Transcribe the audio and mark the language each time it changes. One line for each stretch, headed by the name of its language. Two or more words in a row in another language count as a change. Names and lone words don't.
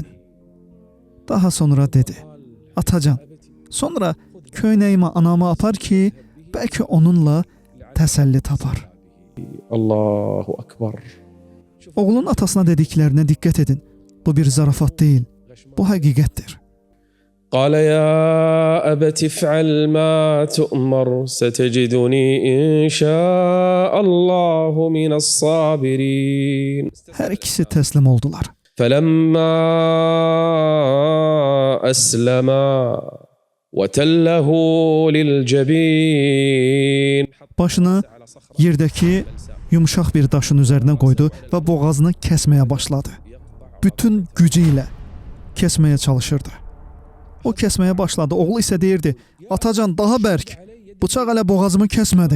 Azerbaijani: Daha sonra dedi, atacan, sonra köynəyimi anama apar ki, bəlkə onunla təsəlli tapar.
Arabic: الله أكبر.
Azerbaijani: Oğlun atasına dediklərinə diqqət edin. Bu bir zarafat deyil, bu həqiqətdir.
Arabic: قال يا أبت افعل ما تؤمر ستجدني إن شاء الله من الصابرين.
Azerbaijani: Hər ikisi təslim oldular.
Arabic: فلما أسلما وتله للجبين.
Azerbaijani: Başını yerdəki yumşaq bir daşın üzərinə qoydu və boğazını kəsməyə başladı. Bütün gücü ilə kəsməyə çalışırdı. O kəsməyə başladı. Oğlu isə deyirdi, atacan daha bərk. Bıçaq hələ boğazımı kəsmədi.